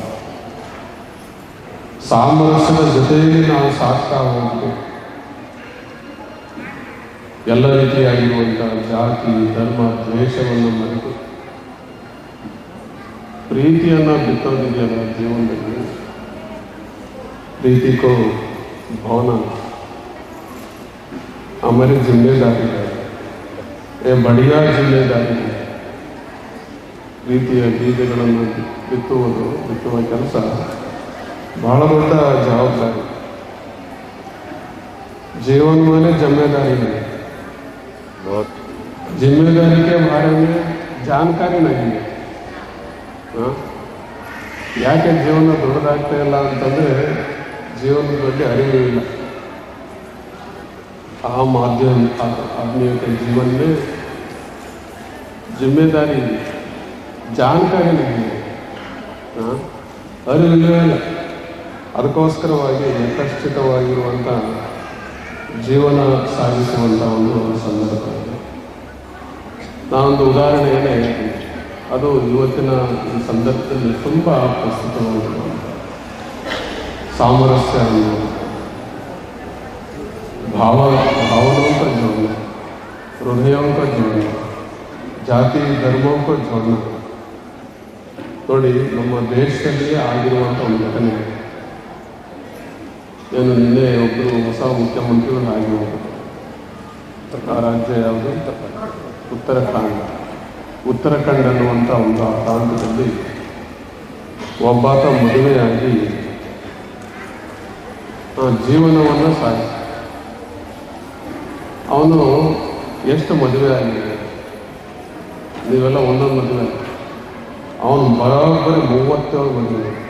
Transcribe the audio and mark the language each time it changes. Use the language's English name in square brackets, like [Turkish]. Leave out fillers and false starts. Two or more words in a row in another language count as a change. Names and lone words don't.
[Kannada] ಸಾಮರಸ್ಯದ ಜೊತೆಯಲ್ಲಿ ನಾವು ಸಾಕ್ತಾ ಹೋಗಬೇಕು. ಎಲ್ಲ ರೀತಿಯಾಗಿರುವಂಥ ಜಾತಿ ಧರ್ಮ ದ್ವೇಷವನ್ನು ಮರೆತು ಪ್ರೀತಿಯನ್ನು ಬಿತ್ತೋದಿದೆಯಲ್ಲ ಜೀವನದಲ್ಲಿ, [Hindi] प्रीति को भावना हमारी जिम्मेदारी है, ये बढ़िया जिम्मेदारी है. [Kannada] ಪ್ರೀತಿಯ ಬೀಜಗಳನ್ನು ಬಿತ್ತುವ ಕೆಲಸ ಬಹಳ ದೊಡ್ಡ ಜವಾಬ್ದಾರಿ. [Hindi] जीवन में जिम्मेदारी है, जिम्मेदारी के बारे में जानकारी नहीं है. [Kannada] ಯಾಕೆ ಜೀವನ ದೊಡ್ಡದಾಗ್ತಾ ಇಲ್ಲ ಅಂತಂದರೆ ಜೀವನದ ಬಗ್ಗೆ ಅರಿವು ಇಲ್ಲ. [Hindi] आम आदमियों के जीवन में जिम्मेदारी जानकारी नहीं है, [Kannada] ಅರಿವಿಲ್ಲ. ಅದಕ್ಕೋಸ್ಕರವಾಗಿ ಯಥಾಸ್ಥಿತವಾಗಿರುವಂಥ ಜೀವನ ಸಾಗಿಸುವಂಥ ಒಂದು ಸಂದರ್ಭ. ನಾನೊಂದು ಉದಾಹರಣೆಯನ್ನು ಹೇಳ್ತೀನಿ, ಅದು ಇವತ್ತಿನ ಈ ಸಂದರ್ಭದಲ್ಲಿ ತುಂಬ ಪ್ರಸ್ತುತವಾಗಿರುವಂಥ ಸಾಮರಸ್ಯ ಅನ್ನೋದು [Hindi] भावनाओं का जोड़ना, हृदयों का जोड़ना, जाति धर्मों को जोड़ना. [Kannada] ನೋಡಿ, ನಮ್ಮ ದೇಶದಲ್ಲಿಯೇ ಆಗಿರುವಂಥ ಒಂದು ಘಟನೆ. ಏನು ನಿನ್ನೆ ಒಬ್ಬರು ಹೊಸ ಮುಖ್ಯಮಂತ್ರಿಗಳು ಆಗಿ ಹೋದರು. ಆ ರಾಜ್ಯ ಯಾವುದು? ಉತ್ತರಾಖಂಡ್ ಅನ್ನುವಂಥ ಒಂದು ಪ್ರಾಂತ್ಯದಲ್ಲಿ ಒಬ್ಬಾತ ಮದುವೆಯಾಗಿ ಜೀವನವನ್ನು ಸಾಗಿ ಅವನು ಎಷ್ಟು ಮದುವೆ ಆಗಿದೆ, ನೀವೆಲ್ಲ ಒಂದೊಂದು ಮದುವೆ, ಅವನು ಬರೋಬ್ಬರಿ 37 ಮದುವೆ.